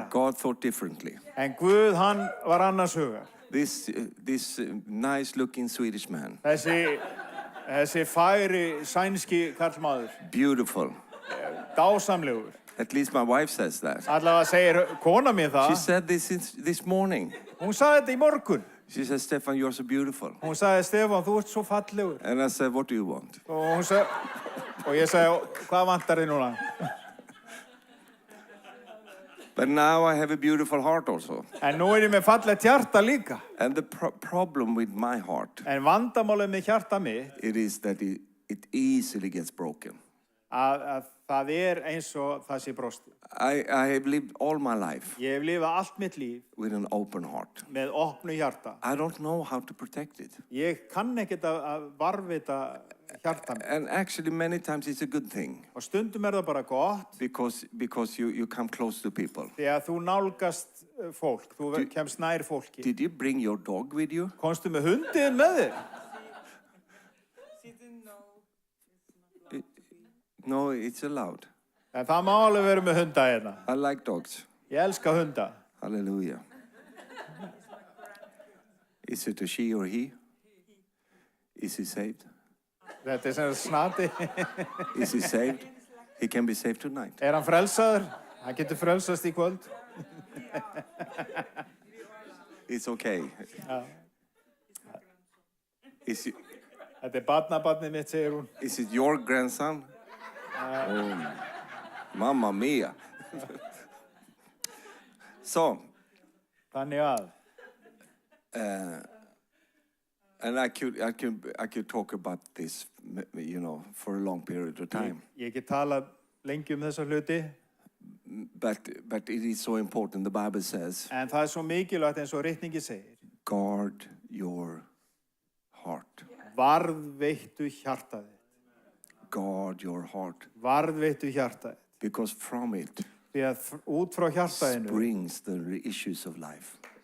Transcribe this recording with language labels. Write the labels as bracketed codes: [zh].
[en] but God thought differently. [is] En Guð, hann var annars hugar. [en] This nice-looking Swedish man, [is] Þessi færi sænski karlmaður, [en] beautiful. [is] dásamlegur. [en] At least my wife says that. [is] Allavega segir kona mér [en] She [is] það. [en] said this morning. [is] Hún sagði þetta í morgun. [en] She said, Stefan, you're so beautiful. [is] Hún sagði, Stefán, þú ert svo fallegur. [en] And I said, what do you want? [is] Og ég sagði, hvað vantar þið núna? [en] But now I have a beautiful heart also. [is] En nú ég með fallegt hjarta líka. [en] And the problem with my heart, [is] En vandamálið með hjarta mitt, [en] it is that it easily gets broken. [is] að það eins og það sé brosti. [en] I have lived all my life [is] Ég hef lifað allt mitt líf [en] with an open heart. [is] með opnu hjarta. [en] I don't know how to protect it. [is] Ég kann ekkert að varðveita hjarta mitt. [en] And actually, many times it's a good thing [is] Og stundum það bara gott, [en] because you come close to people. [is] því að þú nálgast fólk, þú kemst nær fólki. [en] Did you bring your dog with you? [is] Komstu með hundin með þér? [en] No, it's allowed. [is] En það má alveg vera með hunda hérna. [en] I like dogs. [is] Ég elska hunda. [en] Hallelujah. Is it a she or he? Is he saved? [is] Þetta sem snati. [en] Is he saved? He can be saved tonight. [is] Hann frelsaður? Hann getur frelsast í kvöld. [en] It's okay. Is [is] Þetta barnabarnið mitt, segir hún. [en] it your grandson? [it] Mamma mia. [en] So, [is] Þannig að. [en] and I could talk about this, for a long period of time. [is] Ég get talað lengi þessa hluti. [en] But it is so important. The Bible says, [is] En það svo mikilvægt eins og ritningi segir. [en] guard your heart. [is] Varðveittu hjartaðið. [en] Guard your heart. [is] Varðveittu hjartaðið. [en] Because from it [is] Því að út frá hjartaðinu [en] springs the issues of life.